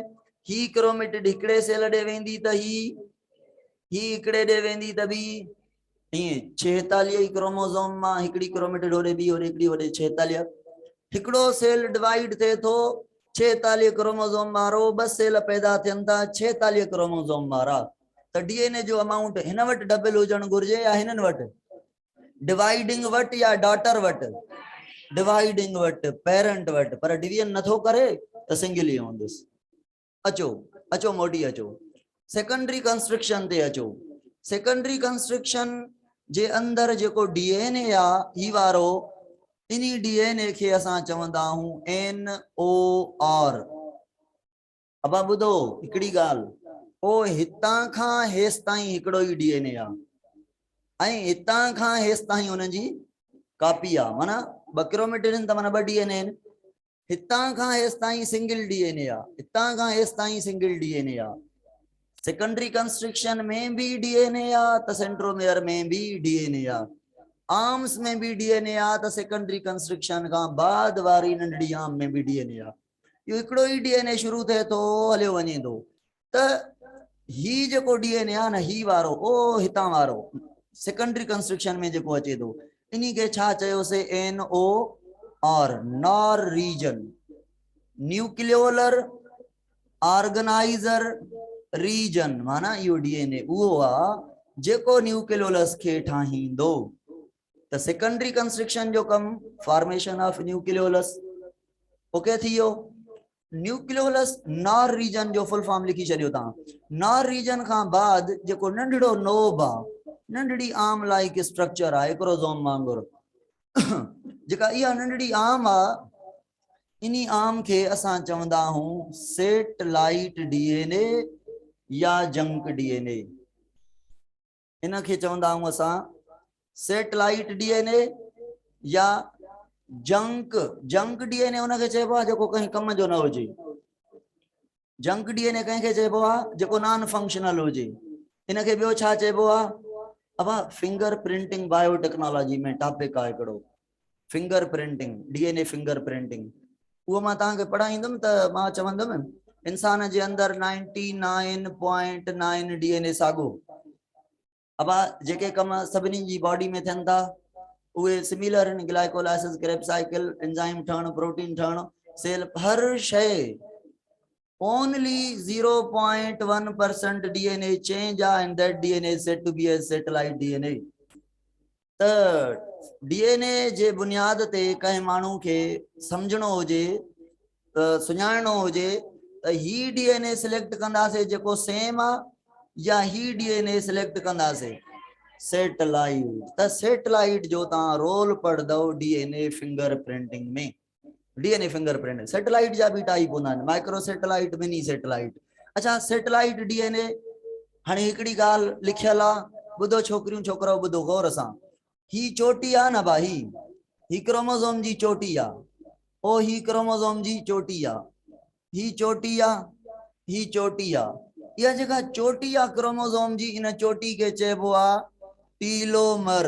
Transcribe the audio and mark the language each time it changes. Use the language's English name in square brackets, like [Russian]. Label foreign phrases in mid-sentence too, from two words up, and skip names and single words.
[Sindhi] ही क्रोमेटिड हिकिड़े सेल ॾे वेंदी त ही हिकिड़े ॾे वेंदी त ॿी। ईअं 46 क्रोमोसोम मां हिकिड़ी क्रोमेटिड होॾे ॿी होॾे हिकिड़ी होॾे 46। हिकिड़ो सेल डिवाइड थिए थो 46 क्रोमोसोम वारो, 2 सेल पैदा थियनि था 46 क्रोमोसोम वारा। त डीएनए जो अमाउंट हिन वटि डबल हुजणु घुर्जे या हिननि वटि? डिवाइडिंग वटि या डॉटर वटि? डिवाइडिंग वटि, पेरेंट वटि। पर डिवीजन नथो करे त सिंगल ई हूंदुसि। अचो अचो मोटी अचो [English] secondary constriction [Sindhi] ते अचो। [English] secondary constriction [Sindhi] जे अंदर जेको डीएनए आहे ही वारो, इन्ही डीएनए खे असां चवंदा आहियूं NOR। अब ॿुधो हिकिड़ी ॻाल्हि, ओ हितां खां हेसि ताईं हिकिड़ो ई डीएनए आहे ऐं हितां खां हेसि ताईं हुननि जी कापी आहे। माना 2 क्रोमेटिड आहिनि त माना 2 डीएनए आहिनि। हितां खां हेसि ताईं [English] single DNA [Sindhi] आहे, हितां खां हेसि ताईं [English] single DNA [Sindhi] आहे। [English] secondary constriction [Sindhi] में भी डीएनए आहे त सेंट्रोमेयर में भी डीएनए आहे, आर्म्स में भी डीएनए आहे त [English] secondary constriction [Sindhi] खां बाद वारी नंढड़ी आर्म में भी डीएनए आहे। इहो हिकिड़ो ई डीएनए शुरू थिए थो हलियो वञे थो। त ही जेको डीएनए आहे न, ही वारो ओ हितां वारो [English] secondary constriction [Sindhi] में जेको अचे थो इन्ही खे छा चयोसीं? [English] NOR, NOR region, nucleolar organizer region. [Sindhi] माना इहो डीएनए उहो आहे जेको न्यूक्लियोलस खे ठाहींदो। त [English] secondary constriction [Sindhi] जो कम [English] formation of nucleolus. [Sindhi] ओके थी वियो। न्यूक्लियोलस [English] NOR region [Sindhi] जो [English] full form [Sindhi] लिखी छॾियो तव्हां। [English] NOR region [Sindhi] खां बाद जेको नंढड़ो नोब आहे, नंढड़ी [English] arm like structure [Sindhi] आहे एक्रोसोम वांगुरु, जेका इहा नंढड़ी आर्म आहे इन्ही आर्म खे असां चवंदा आहियूं [English] satellite DNA [Sindhi] या [English] junk DNA. [Sindhi] इन खे चवंदा आहियूं असां [English] satellite DNA [Sindhi] या [English] junk DNA. [Sindhi] उनखे चइबो आहे जेको कंहिं कम जो न हुजे। [English] junk DNA [Sindhi] कंहिंखे चइबो आहे जेको [English] non functional [Sindhi] हुजे। इनखे ॿियो छा चइबो आहे? अब [English] finger printing biotechnology [Sindhi] में टॉपिक आहे हिकिड़ो, [English] finger printing, DNA finger printing. [Sindhi] वो मां तव्हांखे पढ़ाईंदुमि त मां चवंदुमि इंसान जे अंदरि 99.9 डीएनए साॻियो। अब जेके कम सभिनी जी बॉडी में थियनि था उहे सिमिलर आहिनि, ग्लाइकोलाइसिस, [English] Krebs cycle, [Sindhi] एंजाइम ठहणु, प्रोटीन ठहणु, सेल, हर शइ। [English] only 0.1% DNA change and that DNA is said to be a satellite DNA। [Sindhi] त डीएनए जे बुनियाद ते कंहिं माण्हू खे सम्झणो हुजे, सुञाणणो हुजे त ही [English] DNA select [Sindhi] कंदासीं जेको सेम आहे, या ही [English] DNA select [Sindhi] कंदासीं सैटेलाइट। त सैटेलाइट जो तव्हां रोल पढ़ंदव [English] DNA finger printing [Sindhi] में। [English] DNA finger printing [Sindhi] सैटेलाइट जा भी टाइप होंदा आहिनि, [English] micro satellite, mini satellite. [Sindhi] अच्छा, [English] satellite DNA [Sindhi] हाणे हिकिड़ी ॻाल्हि लिखियल आहे, ॿुधो छोकिरियूं छोकिरो, ॿुधो गौर सां। ही चोटी आहे न भाई, ही क्रोमोसोम जी चोटी आहे, ओ ही क्रोमोसोम जी चोटी आहे, ही चोटी आहे, ही चोटी आहे। इहा जेका चोटी आहे क्रोमोसोम जी, इन चोटी खे चइबो आहे टीलोमर।